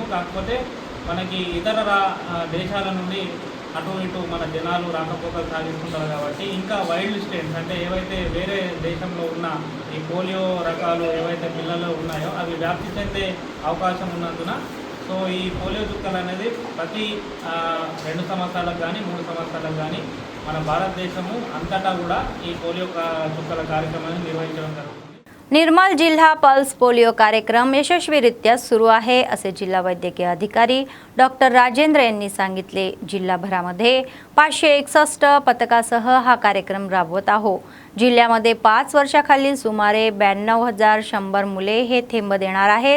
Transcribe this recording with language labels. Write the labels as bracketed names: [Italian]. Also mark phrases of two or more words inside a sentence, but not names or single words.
[Telugu] కాకపోతే మనకి ఇతర దేశాల నుండి అటు ఇటు మన జనాలు రాకపోకలు సాగిస్తుంటారు కాబట్టి ఇంకా వైల్డ్ స్ట్రెయిన్స్ అంటే ఏవైతే వేరే దేశంలో ఉన్న ఈ పోలియో రకాలు ఏవైతే పిల్లల్లో ఉన్నాయో అవి వ్యాప్తి చెందే అవకాశం ఉన్నందున సో ఈ పోలియో చుక్కలు అనేది ప్రతి 2 సంవత్సరాలకు కానీ 3 సంవత్సరాలకు కానీ మన భారతదేశము అంతటా కూడా ఈ पोलियो చుక్కల కార్యక్రమాన్ని నిర్వహించడం జరుగుతుంది. [Marathi] निर्मल जिल्हा पल्स पोलिओ कार्यक्रम यशस्वीरित्या सुरू आहे असे जिल्हा वैद्यकीय अधिकारी डॉक्टर राजेंद्र यांनी सांगितले. जिल्हाभरामध्ये 561 पथकासह हा कार्यक्रम राबवत आहोत. जिल्ह्यामध्ये 5 वर्षाखालील सुमारे 92,100 मुले हे थेंब देणार आहेत.